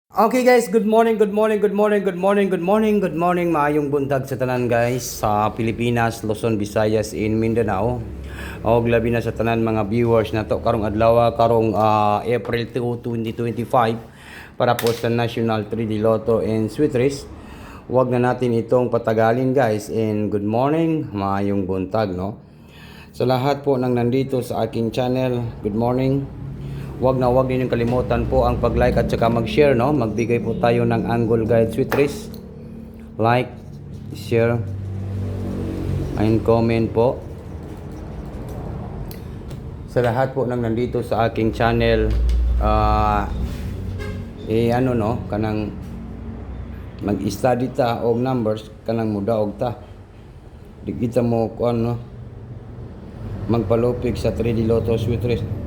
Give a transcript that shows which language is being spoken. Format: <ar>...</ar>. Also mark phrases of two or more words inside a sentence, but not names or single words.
<en>Okay guys, good morning, good morning, good morning, good morning, good morning, good morning.</en> <ceb>Maayong buntag sa tanan guys sa Pilipinas, Luzon, Visayas, in Mindanao. Og labi na sa tanan mga viewers na to karong adlaw karong April 2, 2025 para po sa National 3D Lotto and Sweet Race.</ceb> <tl>Huwag na natin itong patagalin guys,</tl> <en>and good morning,</en> <ceb>maayong buntag no.</ceb> <tl>Sa lahat po ng nandito sa aking channel,</tl> <en>good morning.</en> <tl>Huwag ninyong kalimutan po ang pag-like at saka mag-share, no? Magbigay po tayo ng Angle Guide Sweet Race.</tl> <en>Like, share, and comment</en> <tl>po. Sa lahat po ng nandito sa aking channel,</tl> <ceb>kanang mag-study ta og numbers, kanang mudaog ta. Di kita mo magpalupig sa 3D Lotto Sweet Race.</ceb>